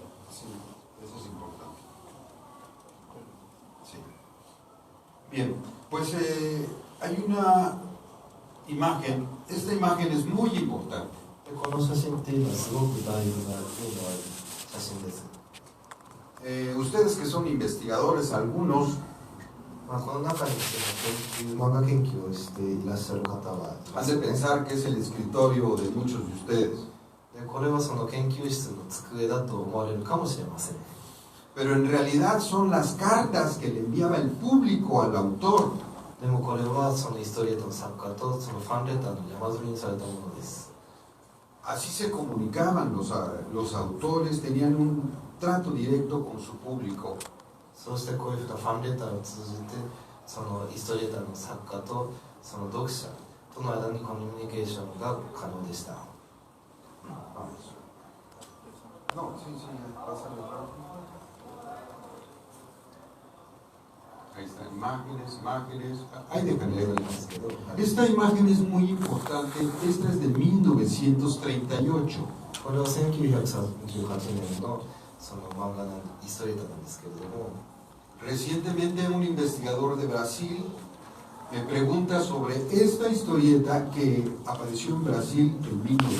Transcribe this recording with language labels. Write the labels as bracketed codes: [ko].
[es] Sí, eso es importante. Sí. Bien, pues hay una imagen. Esta imagen es muy importante. [ja] で、この写真っていうのはすごく大事な意味のある写真です。 [es] Ustedes que son investigadores, algunos, [ja] この中に漫画研究をしていらっしゃる方は [es] han de pensar que es el escritorio de muchos de ustedes. [ja] で、これはその研究室の机だと思われるかもしれません。 [es] Pero en realidad son las cartas que le enviaba el público al autor. [ja] でもこれはそのヒストリエットの作家とそのファンレターの山積みにされたものです。 [es] Así se comunicaban los autores, tenían un trato directo con su público. [ja] そうしてこういうふうなファンレターを通じてそのヒストリエーターの作家とその読者との間にコミュニケーションが可能でした。 [es] No, sí, pásale rápido. Ahí están imágenes. Ahí déjenle ver. Esta imagen es muy importante. Esta es de 1938. [ja] これは1938年のその漫画のヒストリエーターなんですけれども、 [es] Recientemente un investigador de Brasil me pregunta sobre esta historieta que apareció en Brasil en 1939.